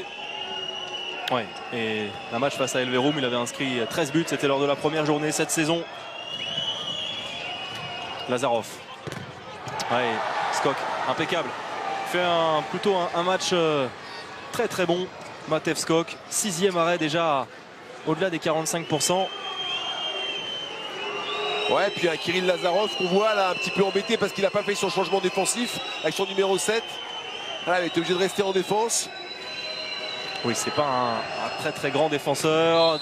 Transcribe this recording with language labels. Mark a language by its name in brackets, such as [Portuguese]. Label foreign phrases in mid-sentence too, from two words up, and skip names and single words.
[French] Ouais, et un match face à Elverum, il avait inscrit 13 buts, c'était lors de la première journée cette saison. Lazarov. Ouais, Skok, impeccable. Fait plutôt un match très bon. Matej Skok, 6e arrêt déjà au-delà des 45%. Ouais, puis un Kirill Lazarov qu'on voit là un petit peu embêté parce qu'il n'a pas fait son changement défensif avec son numéro 7. Là, il était obligé de rester en défense. Oui, c'est pas un très grand défenseur.